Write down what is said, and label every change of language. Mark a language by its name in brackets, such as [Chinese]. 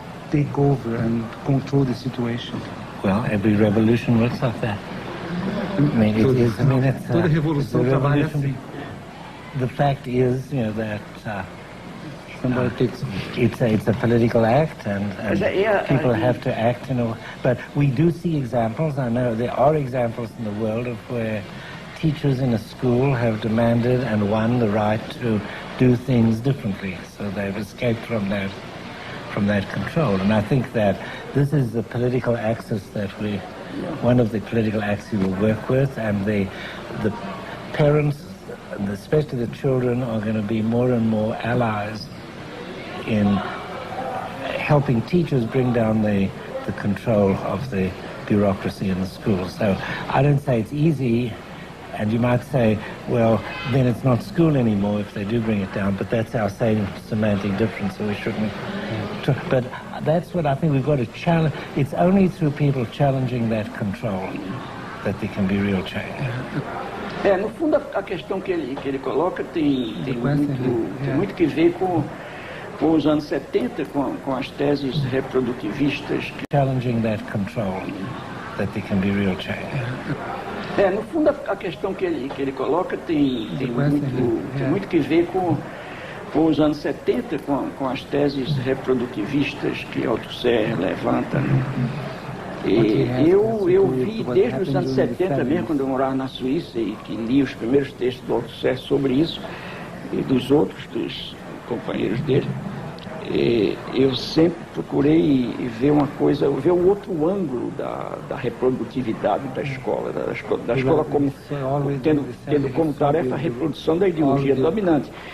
[English] Take over and control the situation. Well, every revolution works like that. I mean, [Portuguese] toda revolução trabalha assim. [English] The fact is, you know, that somebody takes it's a political act, and people have to act, you know. But we do see examples. I know there are examples in the world of where teachers in a school have demanded and won the right to do things differently, so they've escaped from that control. And I think that this is the political axis that one of the political axes we will work with, and the parents, and especially the children, are going to be more and more allies in helping teachers bring down the control of the bureaucracy in the schools. So I don't say it's easy, and you might say, well, then it's not school anymore if they do bring it down, but that's our same semantic difference, so we shouldn't. But that's what I think we've got to challenge. It's only through people challenging that control that there can be real change. [Portuguese] No fundo, a questão que ele coloca tem muito que ver com os anos 70, com as teses reprodutivistas. [English] Challenging that control that there can be real change. [Portuguese] No fundo, a questão que ele coloca tem muito que ver com os anos 70, com as teses reprodutivistas que Althusser levanta. Eu vi desde os anos 70 mesmo, quando eu morava na Suíça, e que li os primeiros textos do Althusser sobre isso, e dos companheiros dele, eu sempre procurei ver ver o outro ângulo da reprodutividade da escola, como tendo como tarefa a reprodução da ideologia dominante.